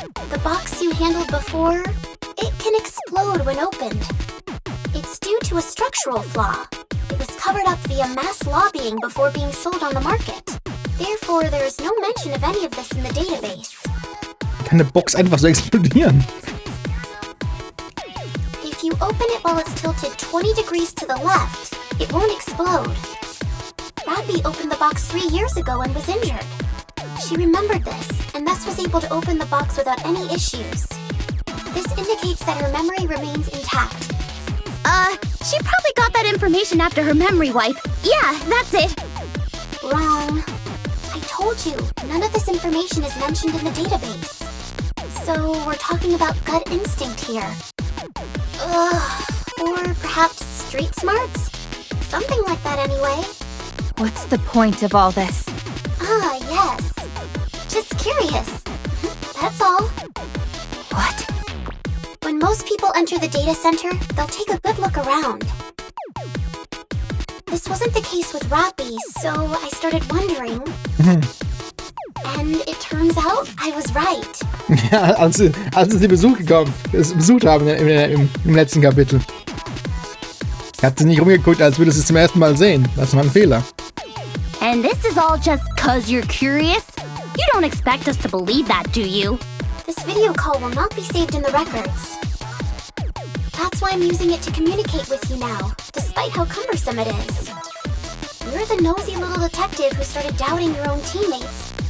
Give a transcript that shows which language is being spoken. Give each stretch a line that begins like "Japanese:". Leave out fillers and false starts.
English: The box you handled before, it can explode when opened. It's due to a structural flaw. It was covered up via mass lobbying before being sold on the market. Therefore, there is no mention of any of this in the database.
German: Kann eine Box einfach so explodieren?
English: If you open it while it's tilted 20 degrees to the left, it won't explode. Rappi opened the box 3 years ago and was injured. She remembered this, and thus was able to open the box without any issues. This indicates that her memory remains intact. She probably got that information after her memory wipe. Yeah, that's it. Wrong. I told you, none of this information is mentioned in the database. So we're talking about gut instinct here. Or perhaps street smarts? Something like that anyway. What's the point of all this? Ah, yes. Just curious. That's all. What? When most people enter the data center, they'll take a good look around. This wasn't the case with Rappi, so I started wondering. And it turns out I was right.
German: Ja, als sie besucht haben im letzten Kapitel. Hat sie nicht rumgeguckt, als würde sie es zum ersten Mal sehen. Das war ein Fehler.
English: And this is all just 'cause you're curious? You don't expect us to believe that, do you? This video call will not be saved in the records. That's why I'm using it to communicate with you now, despite how cumbersome it is. You're the nosy little detective who started doubting your own teammates.